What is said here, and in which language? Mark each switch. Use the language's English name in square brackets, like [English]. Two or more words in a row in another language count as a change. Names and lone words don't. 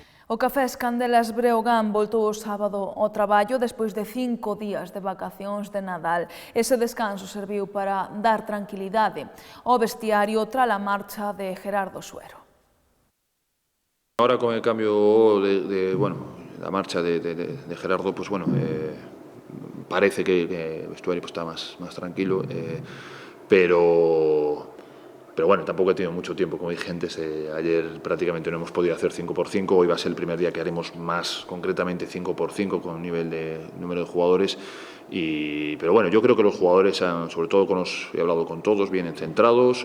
[Galician] O Cafés Candelas Breogán voltou o sábado ao traballo despois de 5 días de vacacións de Nadal. Ese descanso serviu para dar tranquilidade ao vestiario tras a marcha de Gerardo Suero. [Spanish] Ahora con el cambio de la marcha de Gerardo, pues bueno, parece que el vestuario pues, está más tranquilo, pero bueno, tampoco he tenido mucho tiempo, como dije antes, ayer prácticamente no hemos podido hacer 5x5, hoy va a ser el primer día que haremos más concretamente 5x5 con nivel de número de jugadores, pero bueno, yo creo que los jugadores, sobre todo he hablado con todos, vienen centrados.